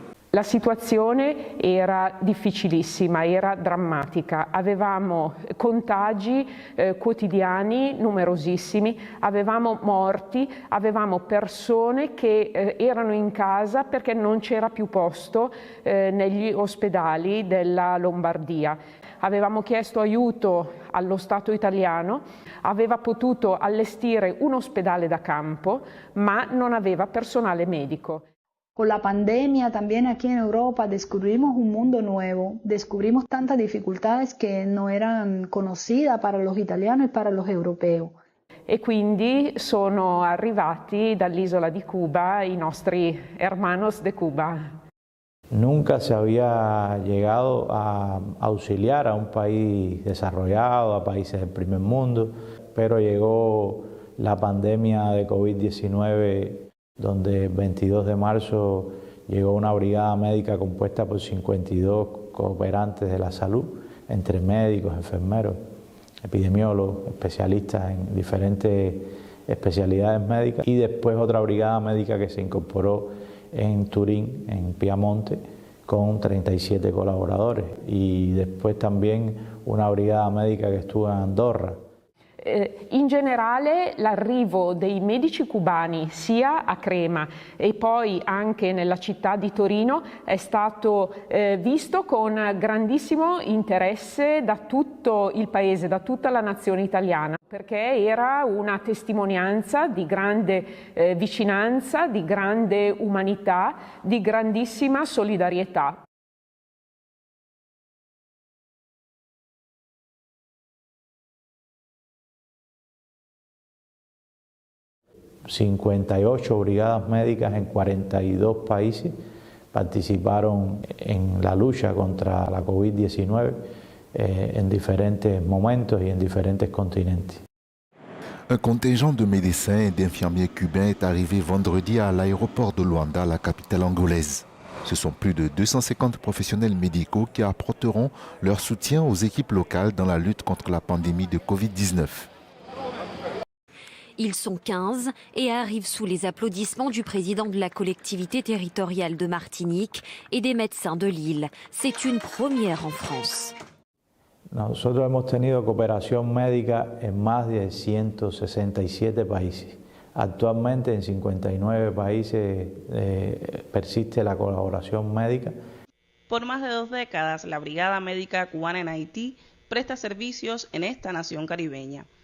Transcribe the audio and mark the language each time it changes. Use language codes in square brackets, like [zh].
[it] La situazione era difficilissima, era drammatica, avevamo contagi quotidiani numerosissimi, avevamo morti, avevamo persone che erano in casa perché non c'era più posto negli ospedali della Lombardia. Avevamo chiesto aiuto allo Stato italiano, aveva potuto allestire un ospedale da campo, ma non aveva personale medico. [es] Con la pandemia también aquí en Europa descubrimos un mundo nuevo, descubrimos tantas dificultades que no eran conocidas para los italianos y para los europeos. [it] E quindi sono arrivati dall'isola di Cuba i nostri [es] hermanos de Cuba. Nunca se había llegado a auxiliar a un país desarrollado, a países del primer mundo, pero llegó la pandemia de COVID-19, donde el 22 de marzo llegó una brigada médica compuesta por 52 cooperantes de la salud, entre médicos, enfermeros, epidemiólogos, especialistas en diferentes especialidades médicas, y después otra brigada médica que se incorporó en Turín, en Piamonte, con 37 colaboradores, y después también una brigada médica che estuvo in Andorra. [it] In generale l'arrivo dei medici cubani sia a Crema e poi anche nella città di Torino è stato visto con grandissimo interesse da tutto il paese, da tutta la nazione italiana, perché era una testimonianza di grande vicinanza, di grande umanità, di grandissima solidarietà. [es] ...58 brigadas médicas en 42 países participaron en la lucha contra la COVID-19 en diferentes momentos y en diferentes continentes. [fr] Un contingent de médecins et d'infirmiers cubains est arrivé vendredi à l'aéroport de Luanda, la capitale angolaise. Ce sont plus de 250 professionnels médicaux qui apporteront leur soutien aux équipes locales dans la lutte contre la pandémie de Covid-19. Ils sont 15 et arrivent sous les applaudissements du président de la collectivité territoriale de Martinique et des médecins de l'île. C'est une première en France. [es] Nosotros hemos tenido cooperación médica en más de 167 países. Actualmente en 59 países persiste la colaboración médica. Por más de 2 décadas, la Brigada Médica Cubana en Haití presta servicios en esta nación caribeña.